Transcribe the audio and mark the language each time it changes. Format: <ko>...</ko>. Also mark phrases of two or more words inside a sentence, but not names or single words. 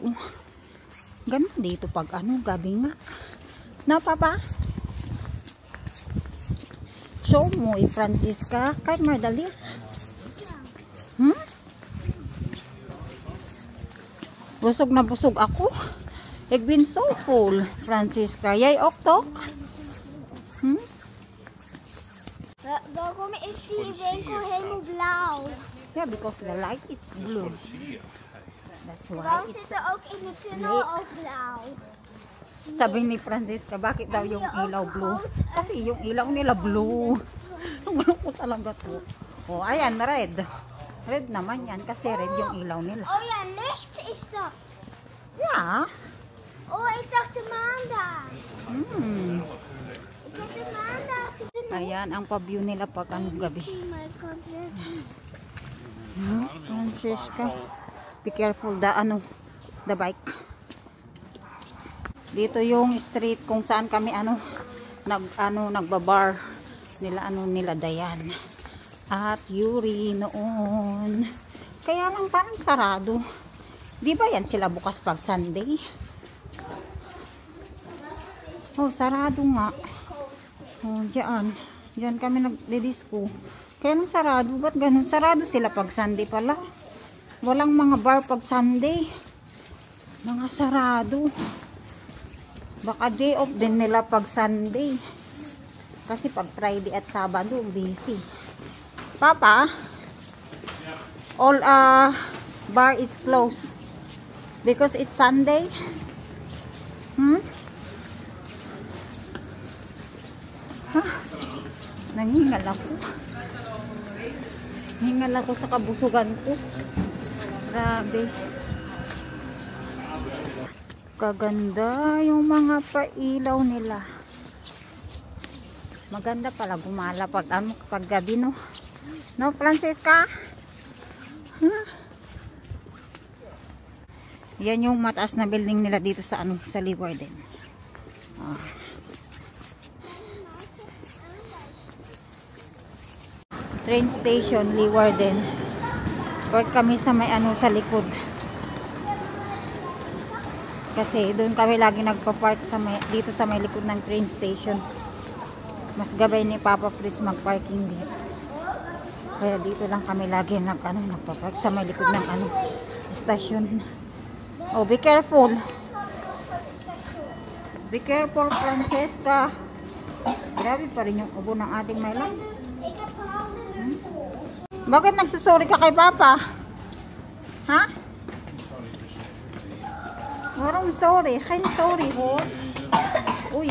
<tl>Ganun dito pag gabi nga. Na papa? Show mo Francisca. Kahit madali. Busog na busog ako.</tl> <en>I've been so full, Francisca. Yay, oktok?</en> <nl>Waarom is die winkel helemaal blauw?</nl> <en>Yeah, because the light is blue. That's why</en> <nl>Waarom</nl> <en>it's...</en> <nl>zit er ook in de tunnel ook blauw?</nl> <tl>Sabi ni Francisca, bakit daw yung ilaw blue? Kasi yung ilaw nila blue. Wala ko talaga to. Oh, ayan, red. Red naman yan kasi red yung ilaw nila.</tl> <nl>Oh ja, licht is dat.</nl> <en>Yeah.</en> <nl>Oh, ik zag de maan daar. Ik heb de maan daar gezien.</nl> <tl>Ayan, ang pa-view nila pag gabi.</tl> <nl>Maar ik kan het weer zien.</nl> <en>Francisca, be careful the bike.</en> <tl>Dito yung street kung saan kami nagbabar nila Dayan at Yuri noon. Kaya lang parang sarado. Di ba yan sila bukas pag Sunday? Oh, sarado nga. Oh, diyan kami nagdi-disco. Kaya lang sarado. Ba't ganun? Sarado sila pag Sunday pala. Walang mga bar pag Sunday. Mga sarado. Baka day off din nila pag Sunday. Kasi pag Friday at Sabado, busy.</tl> <en>Papa, all bar is closed. Because it's Sunday.</en> <tl>Nangingal ako. Hingal ako sa kabusugan ko. Grabe. Kaganda yung mga pailaw nila. Maganda pala gumala pag gabi, no? No, Francisca? Yan yung mataas na building nila dito sa sa Leeuwarden.</tl> <en>Train station, Leeuwarden.</en> <tl>Park kami sa may sa likod. Kasi doon kami lagi nagpa-park dito sa may likod ng</tl> <en>train station.</en> <tl>Mas gabay ni Papa Chris mag-parking dito. Kaya dito lang kami lagi nagpa-park sa may likod ng station.</tl> <en>Oh, be careful. Be careful, Francesca.</en> <tl>Grabe pa rin yung ubo ng ating Mylan. Bakit nagsusorry ka kay Papa? Ha? Warong sorry. Kain sorry, ho. Uy.</tl>